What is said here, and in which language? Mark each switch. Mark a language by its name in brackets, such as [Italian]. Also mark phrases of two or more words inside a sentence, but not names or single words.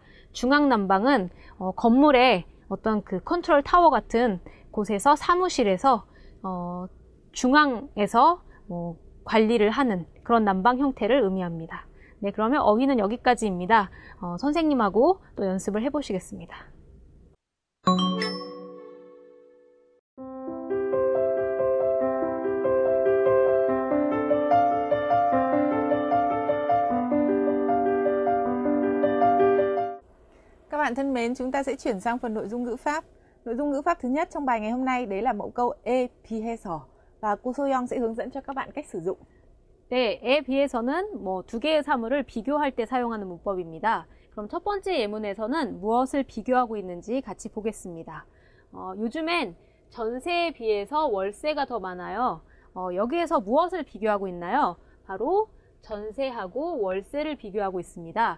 [Korean] 중앙 난방은 건물의 어떤 그 컨트롤 타워 같은 곳에서 사무실에서 중앙에서 관리를 하는 그런 난방 형태를 의미합니다. 네, 그러면 어휘는 여기까지입니다. 선생님하고 또 연습을 해보시겠습니다. [Vietnamese] Các bạn thân mến, chúng ta sẽ chuyển sang phần nội dung ngữ pháp. Nội dung ngữ pháp thứ nhất trong bài ngày hôm nay đấy là mẫu câu [Korean] 에 비해서 [Vietnamese] và cô Soyoung sẽ hướng dẫn cho các bạn cách sử dụng. [Korean] 네, 에 비해서는 두 개의 사물을 비교할 때 사용하는 문법입니다. 그럼 첫 번째 예문에서는 무엇을 비교하고 있는지 같이 보겠습니다. 요즘엔 전세에 비해서 월세가 더 많아요. 여기에서 무엇을 비교하고 있나요? 바로 전세하고 월세를 비교하고 있습니다.